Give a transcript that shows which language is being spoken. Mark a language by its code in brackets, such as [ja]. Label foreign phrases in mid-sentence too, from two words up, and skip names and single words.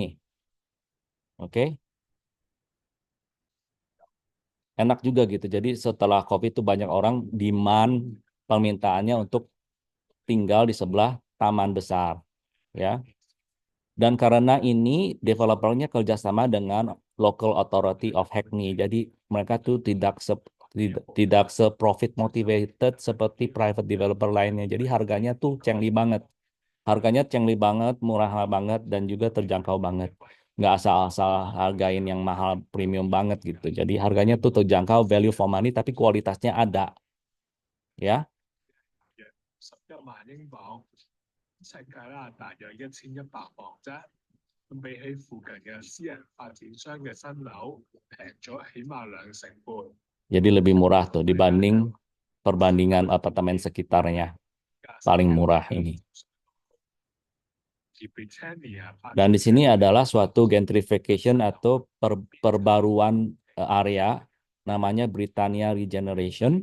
[id] Oke, enak juga gitu. Jadi setelah COVID itu banyak orang demand permintaannya untuk tinggal di sebelah taman besar, ya. Dan karena ini developernya kerjasama dengan [en] local authority of Hackney, [id] jadi mereka tuh tidak se- [en] profit motivated [id] seperti [en] private developer [id] lainnya. Jadi harganya tuh cengli banget. Harganya cengli banget, murah banget, dan juga terjangkau banget. Nggak asal-asal hargain yang mahal premium banget gitu. Jadi harganya tuh terjangkau, [en] value for money, [id] tapi kualitasnya ada, ya. [yue] 11萬英鎊，世界啦，大約1100磅啫。比起附近嘅私人發展商嘅新樓平咗起碼2成半。 [id] Jadi lebih murah tuh dibanding perbandingan apartemen sekitarnya. Paling murah ini. Dan di sini adalah suatu gentrification atau perbaruan area, namanya Britannia Regeneration.